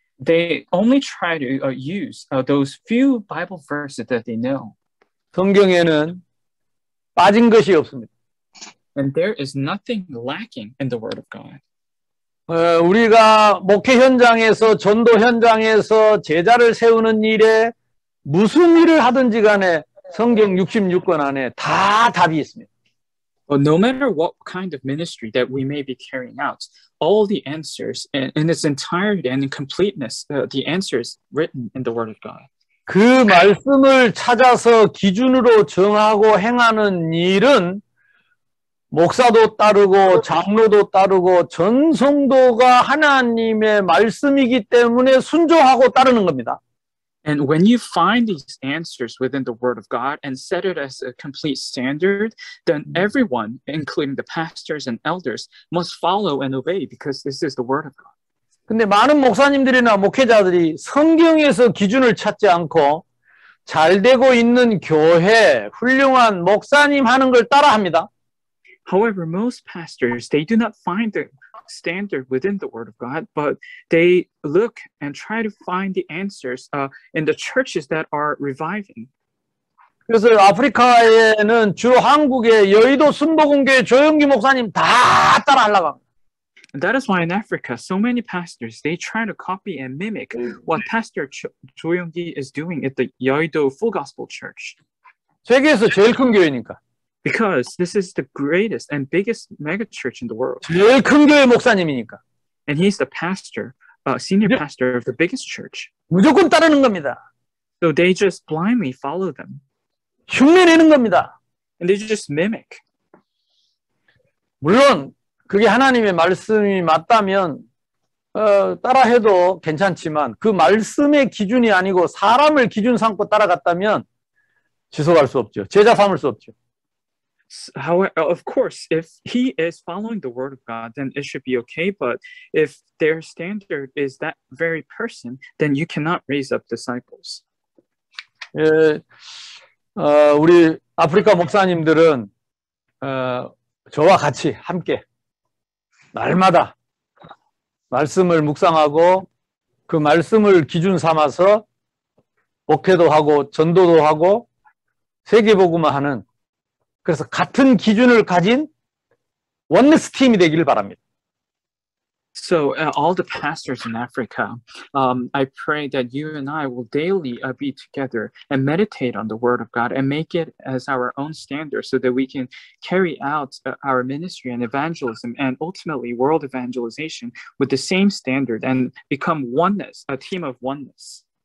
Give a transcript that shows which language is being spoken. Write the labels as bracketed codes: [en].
[en] They only try to use those few Bible verses that they know. [ko] 성경에는 빠진 것이 없습니다. [en] And there is nothing lacking in the Word of God. [ko] 우리가 목회 현장에서 전도 현장에서 제자를 세우는 일에 무슨 일을 하든지 간에 성경 66권 안에 다 답이 있습니다. [en] Well, no matter what kind of ministry that we may be carrying out, all the answers in its entirety and in completeness, the answers written in the Word of God. [ko] 그 말씀을 찾아서 기준으로 정하고 행하는 일은 목사도 따르고 장로도 따르고 전 성도가 하나님의 말씀이기 때문에 순종하고 따르는 겁니다. [en] And when you find these answers within the Word of God and set it as a complete standard, then everyone, including the pastors and elders, must follow and obey because this is the Word of God. [ko] 근데 많은 목사님들이나 목회자들이 성경에서 기준을 찾지 않고 잘 되고 있는 교회, 훌륭한 목사님 하는 걸 따라합니다. [en] However, most pastors, they do not find the standard within the Word of God, but they look and try to find the answers in the churches that are reviving. [ko] 그래서 아프리카에는 주 한국의 여의도 순복음교회 조영기 목사님 다 따라하려고 합니다. [en] And that is why in Africa, so many pastors, they try to copy and mimic what Pastor Jo Young-gi is doing at the Yeouido Full Gospel Church. [ko] 세계에서 제일 큰 교회니까. [en] Because this is the greatest and biggest mega church in the world. [ko] 제일 큰 교회 목사님이니까. [en] And he's the pastor, senior pastor of the biggest church. [ko] 무조건 따르는 겁니다. [en] So they just blindly follow them. [ko] 흉내내는 겁니다. [en] And they just mimic. [ko] 물론 그게 하나님의 말씀이 맞다면 따라해도 괜찮지만 그 말씀의 기준이 아니고 사람을 기준 삼고 따라갔다면 지속할 수 없죠. 제자 삼을 수 없죠. [en] However, of course, if he is following the word of God, then it should be okay. But if their standard is that very person, then you cannot raise up disciples. [ko] 우리 아프리카 목사님들은 저와 같이 함께 날마다 말씀을 묵상하고 그 말씀을 기준 삼아서 목회도 하고 전도도 하고 세계복음화하는 그래서 같은 기준을 가진 원네스 팀이 되기를 바랍니다. [en] So all the pastors in Africa, I pray that you and I will daily be together and meditate on the Word of God and make it as our own standard so that we can carry out our ministry and evangelism and ultimately world evangelization with the same standard and become oneness, a team of oneness.